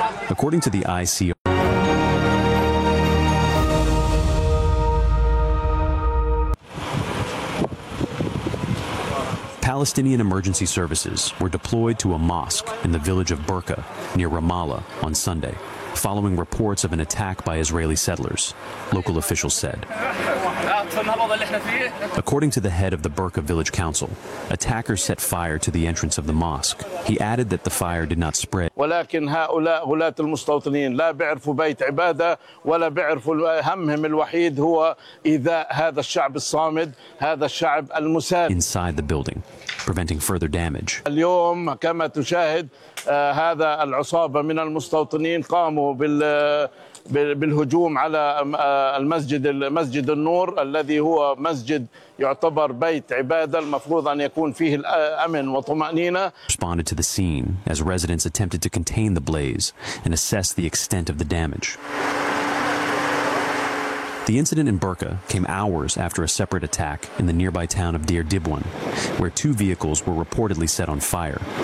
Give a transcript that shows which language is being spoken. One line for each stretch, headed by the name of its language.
English: According to the ICR, Palestinian emergency services were deployed to a mosque in the village of Birka near Ramallah on Sunday, following reports of an attack by Israeli settlers, local officials said. According to the head of the Birka village council, attackers set fire to the entrance of the mosque. He added that the fire did not spread.
Arabic: ولكن هؤلاء غلاة المستوطنين لا بيعرفوا بيت عبادة ولا بيعرفوا همهم الوحيد هو إيذاء هذا الشعب الصامد هذا الشعب المسالم.
English: Inside the building, preventing further damage.
Arabic: اليوم كما تشاهد هذا العصابة من المستوطنين قاموا بال بالهجوم على المسجد النور الذي هو مسجد يعتبر بيت عبادة المفروض أن يكون فيه الأمن وطمأنينة.
English: Responded to the scene as residents attempted to contain the blaze and assess the extent of the damage. The incident in Birka came hours after a separate attack in the nearby town of Deir Dibwan, where two vehicles were reportedly set on fire.